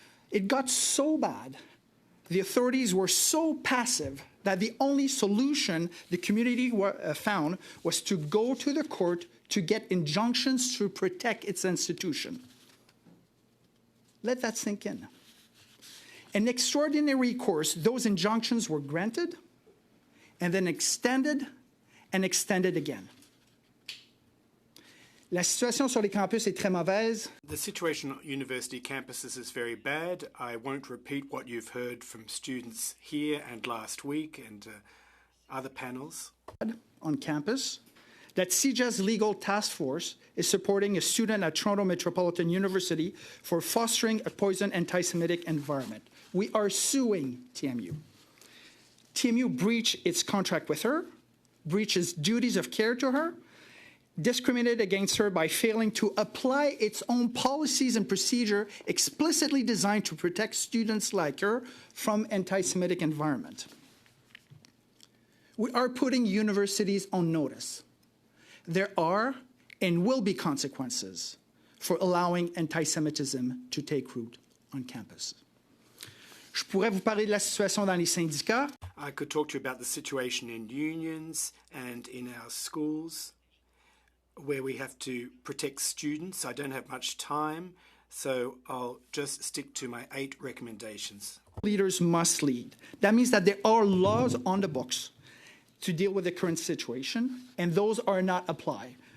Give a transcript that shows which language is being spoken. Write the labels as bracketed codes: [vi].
[en] It got so bad, the authorities were so passive that the only solution the community found was to go to the court to get injunctions to protect its institution. Let that sink in. In extraordinary course, those injunctions were granted and then extended and extended again. [fr] La situation sur les campus est très mauvaise. [en] The situation on university campuses is very bad. I won't repeat what you've heard from students here and last week and other panels. On campus, that CJA's legal task force is supporting a student at Toronto Metropolitan University for fostering a poison anti-Semitic environment. We are suing TMU. TMU breached its contract with her, breached its duties of care to her, discriminated against her by failing to apply its own policies and procedure explicitly designed to protect students like her from anti-Semitic environment. We are putting universities on notice. There are and will be consequences for allowing anti-Semitism to take root on campus. [fr] Je pourrais vous parler de la situation dans les syndicats. [en] I could talk to you about the situation in unions and in our schools where we have to protect students. I don't have much time, so I'll just stick to my 8 recommendations. Leaders must lead. That means that there are laws on the books to deal with the current situation, and those are not applied.